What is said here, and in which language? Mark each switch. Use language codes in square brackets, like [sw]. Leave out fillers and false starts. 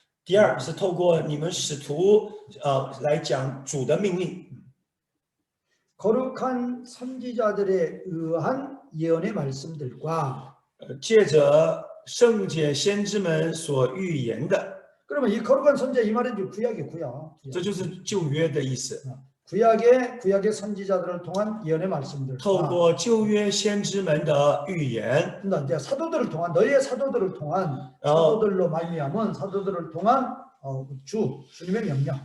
[zh] 第二是透过你们使徒来讲主的命令， [ko] 거룩한 선지자들에 의한 예언의 말씀들과 [zh] 借着圣洁先知们所预言的， [ko] 그러면 이 거룩한 선지자 이 말은 이제 구약이고요. [zh] 这就是旧约的意思。 [ko] 구약의 선지자들을 통한 예언의 [zh] 透 [ko] 말씀들과 [zh] 过旧约先知们的预言， [ko] 이제 사도들을 통한 너희의 사도들을 통한 사도들로 말미암은 사도들을 통한 주님의 명령.